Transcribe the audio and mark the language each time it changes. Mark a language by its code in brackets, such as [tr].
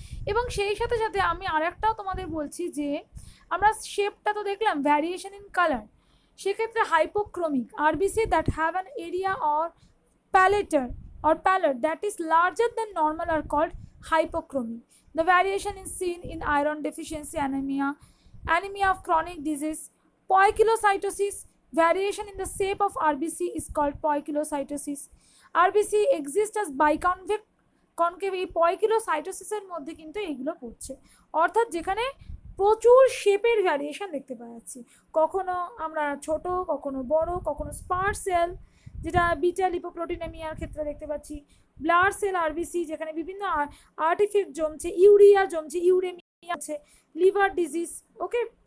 [bn] এবং সেই সাথে সাথে আমি আরেকটাও তোমাদের বলছি যে আমরা শেপটা তো দেখলাম, [en] Variation in colour, সেক্ষেত্রে hypochromic RBC that have an area or palette that is larger than normal are called hypochromic. The variation is seen in iron deficiency anemia, anemia of chronic disease, poikilocytosis. Variation in the shape of RBC is called poikilocytosis. RBC exists as biconvex [bn] concave, এই পয়কিলোসাইটোসিসের মধ্যে কিন্তু এইগুলো পড়ছে, অর্থাৎ যেখানে প্রচুর শেপের variation দেখতে পাওয়া যাচ্ছে, কখনো আমরা ছোট, কখনো বড়, কখনো স্পার সেল যেটা বিটা লিপোপ্রোটিনেমিয়ার ক্ষেত্রে দেখতে পাচ্ছি, ব্লাড সেল আরবিসি যেখানে বিভিন্ন আর্টিফ্যাক্ট জমছে, ইউরিয়া জমছে, ইউরেমিয়া আছে, লিভার ডিজিজ, ওকে।